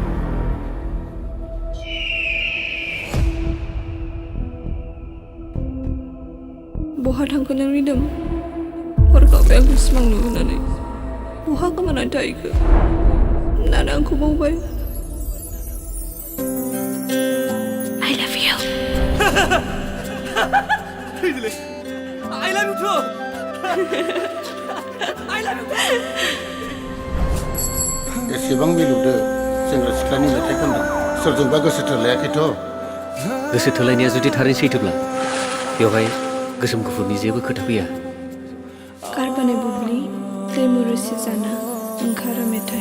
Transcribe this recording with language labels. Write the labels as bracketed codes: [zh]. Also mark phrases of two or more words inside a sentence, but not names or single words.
[brx] बहा थांखो नों रिदोम हरखाबै आंखौ सिमां नुहोनानै बहा गोमानानै थाहैखो नाना आंखौ बावबाय [en] I love you I love you too. I love you too. [brx] एसेबां मिलौदो सेंग्रा सिख्लानि मेथाइ खनदों सोरजोंबा गोसो थोलायाखैथ' गोसो थोलायनाया जुदि थारैनो सैथोब्ला बेवहाय गोसोम गुफुरनि जेबो खोथा फैया कारबानाय बुब्लि दैमु रोसि जाना ओंखारो मेथाइ